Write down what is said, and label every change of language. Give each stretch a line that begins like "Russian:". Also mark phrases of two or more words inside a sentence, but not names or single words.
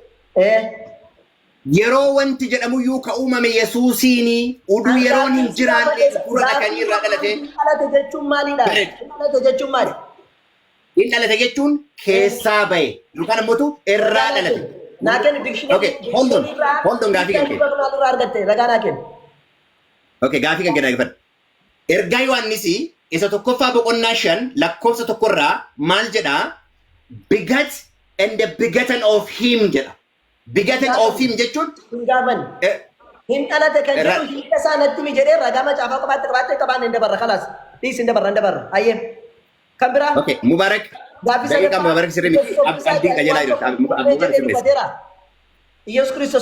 Oromo: Yeroo wanti jedhamuyyuu ka uumame Yesuusiini uduu yeroon hin jiraanne dura dhaqanii irraa dhalate. Dhalate jechuun maalidha? Dhalate jechuun maali? Hin dhalate jechuun keessaa bahe yookaan ammoo irraa dhalate. Naa kennu dikshinii.
English: Okay, hold on
Oromo: gaafii kan kee. Maalirraa argatte ragaa naa kennu. Okay, gaafii kan kee dhaggeeffadhu. Ergaa Yohaannis isa tokkoffaa boqonnaa 5 lakkoofsa tokkorraa maal jedhaa?
English: Begat and the begotten of him jedha. Begotten of him jechuun
Oromo: hin gaafanne. Hin dhalate kan jedhu hiika isaa natti mi jedhee ragaa macaafaa qofaatti qabattee qabaan hin dabarra khalaas. Dhiis hin dabarra. Hayyee. Kan biraa? Okay, Mubarak. Daqiiqaa Mubarak sirrii miti. Abdiin qajeelaa jiru. Mubarak sirrii. Yesuus Kiristoos.